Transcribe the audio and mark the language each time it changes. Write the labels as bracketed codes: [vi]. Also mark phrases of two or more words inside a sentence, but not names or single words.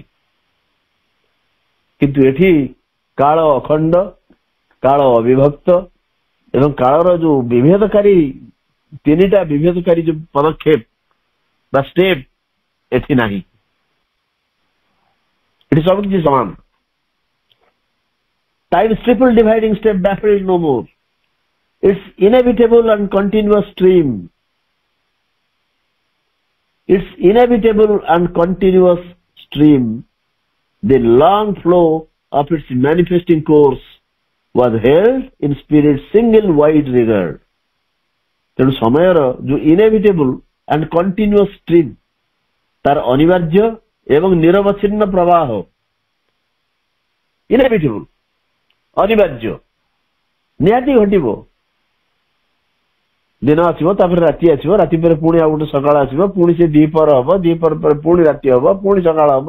[or] କିନ୍ତୁ ଏଠି କାଳ ଅଖଣ୍ଡ, କାଳ ଅବିଭକ୍ତ ଏବଂ କାଳର ଯୋଉ ବିଭେଦକାରୀ ତିନିଟା ବିଭେଦକାରୀ ଯୋଉ ପଦକ୍ଷେପ ବା ଷ୍ଟେପ ଏଠି ନାହିଁ। ଏଠି ସବୁ କିଛି ସମାନ। [en] Time triple dividing step baffled no more. Its inevitable and continuous stream. Its inevitable and continuous stream, the long flow of its manifesting course was held in spirit's single wide rigor. [or] ତେଣୁ ସମୟର ଯୋଉ [en] inevitable and continuous stream, [or] ତାର ଅନିବାର୍ଯ୍ୟ ଏବଂ ନିରବଚ୍ଛିନ୍ନ ପ୍ରବାହ, inevitable, ଅନିବାର୍ଯ୍ୟ, ନିହାତି ଘଟିବ। ଦିନ ଆସିବ, ତାପରେ ରାତି ଆସିବ, ରାତି ପରେ ପୁଣି ଆଉ ଗୋଟେ ସକାଳ ଆସିବ, ପୁଣି ସେ ଦ୍ୱିପହର ହବ, ଦ୍ୱିପହର ପରେ ପୁଣି ରାତି ହବ, ପୁଣି ସକାଳ ହବ।